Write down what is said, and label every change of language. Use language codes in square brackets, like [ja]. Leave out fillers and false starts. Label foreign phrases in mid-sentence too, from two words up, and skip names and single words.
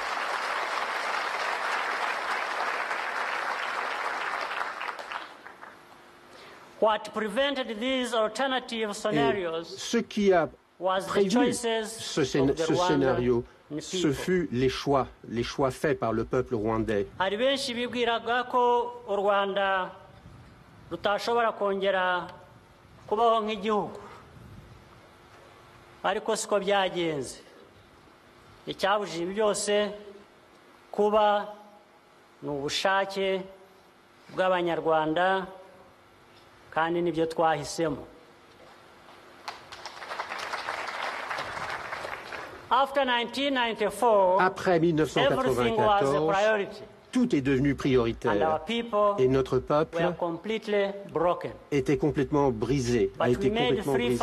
[fr] Ce qui a prévu ce scénario, ce fut les choix faits par le peuple rwandais. [rw] ariko siko byagenze icyabujije ibi byose kuba ni ubushake bw'abanyarwanda kandi nibyo twahisemo. [fr] Après 1994, tout est devenu prioritaire et notre peuple était complètement brisé, a été complètement brisé.